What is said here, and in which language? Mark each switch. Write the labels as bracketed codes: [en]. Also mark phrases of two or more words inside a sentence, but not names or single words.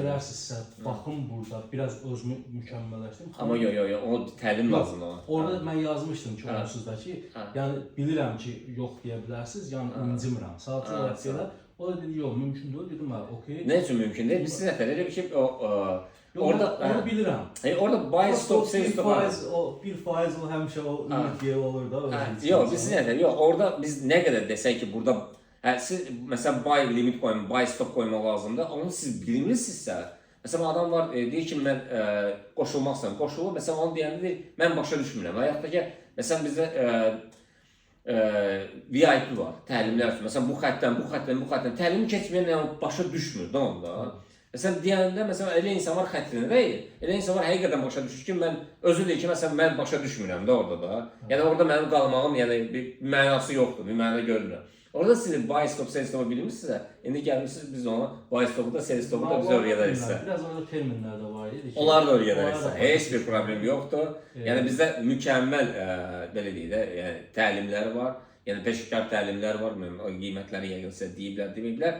[az] verərsinizsə, baxım burada, biraz özümü mükəmməlləşdirim. Amma yox, o təlim Yox, lazımdır ona. orada mən yazmışdım ki, Hə. onsuz da ki, Hə. yəni bilirəm ki, yox deyə bilərsiniz, yəni incimirəm. Sadəcə Hə, olaraq belə. O da dedi, yox, mümkün deyil. Dedim, hə, okey. Nə üçün mümkün deyil? Biz sizə elə bir şey o Yox, orada onu bilirəm. orada [en] buy stop sell stop [az] var. 1% o həmişə o ümid yeri olur da. Yox, biz sizə yox, orada biz nə qədər desək ki, burada siz məsələn [en] buy limit [az] qoyun, [en] buy stop [az] qoymaq lazımdır. Onu siz bilmirsinizsə, məsələn adam var deyir ki, mən qoşulmaq istəyirəm. Qoşulur, məsələn onu deyəndə deyir, mən başa düşmürəm. Və yaxud da ki, məsələn bizdə VIP var, təlimlər üçün. Məsələn bu xəttdən təlimi keçməyən yəni başa düşmür də onda. Məsələn deyəndə məsələn elə insan var xəttini deyil. Elə insan var həqiqətən başa düşür ki, mən özü deyir ki, məsələn mən başa düşmürəm də orada da. Yəni orada mənim qalmağım yəni bir mənası yoxdur, bir məna görmürəm. Orada siz [en] buy stop sell stop [az] bilmirsinizsə, indi gəlmisiniz biz ona [en] buy stopu [az] da [en] sell stopu [az] da biz öyrədərik sizə. Biraz orada terminlər də var idi ki. Onlar da öyrədərik sizə. Heç bir problem yoxdur. Yəni bizdə mükəmməl belə deyək də, yəni təlimlər var. Yəni peşəkar təlimlər var. O qiymətləri yəqin sizə deyiblər.